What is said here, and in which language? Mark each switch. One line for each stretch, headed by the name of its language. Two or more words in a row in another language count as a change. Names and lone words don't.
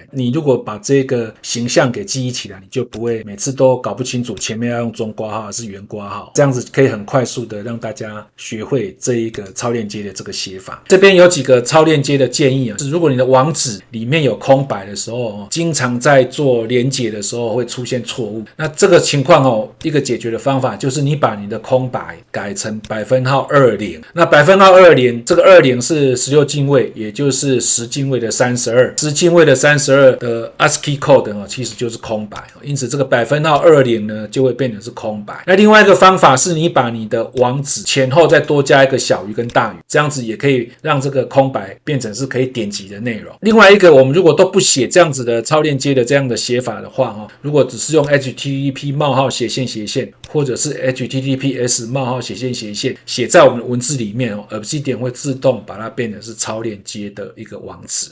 Chinese: 你如果把這個形象給記憶起來，你就不會每次都搞不清楚前面要用中括號還是圓括號，這樣子可以很快速的讓大家學會這一個超鏈接的這個寫法。這邊有幾個超鏈接的建議是如果你的網址裡面有空白的時候經常在做連結的时候會出現錯誤。那這個情況一個解決的方法就是你把你的空白改成20%。那20%這個20是16進位，也就是10進位的32，10進位的32的
English: ASCII code
Chinese: 其實就是空白，因此這個20%呢就會變成是空白。那另外一個方法是你把你的網址前後再多加一個小於跟大於，這樣子也可以讓這個空白變成是可以點擊的內容。另外一個，我們如果都不寫這樣子的超鏈接的這樣的寫法的話如果只是用 HTTP 冒號斜線斜線，或者是 HTTPS 冒號斜線斜線寫在我們的文字裡面Obsidian 會自動把它變成是超鏈接的一個網址。